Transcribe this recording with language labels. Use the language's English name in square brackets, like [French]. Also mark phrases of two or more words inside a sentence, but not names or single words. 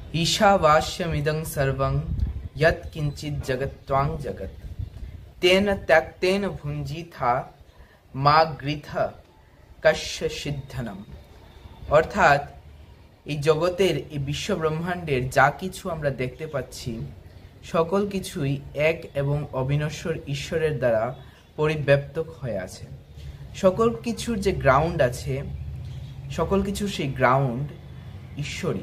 [Sanskrit] ईशावास्यमिदं सर्वं यत् किंचित् जगत्त्वां जगत् तेन त्यक्तेन भुञ्जीथा मा गृथ कस्य सिद्धनम। [Bangla] অর্থাৎ এই জগতের এই বিশ্ব ব্রহ্মাণ্ডের যা কিছু আমরা দেখতে পাচ্ছি সকল কিছুই এক এবং অবিনশ্বর ঈশ্বরের দ্বারা পরিব্যাপ্ত হয়ে আছে। সকল কিছুর যে গ্রাউন্ড আছে, সকল কিছুর সেই গ্রাউন্ড ঈশ্বরই।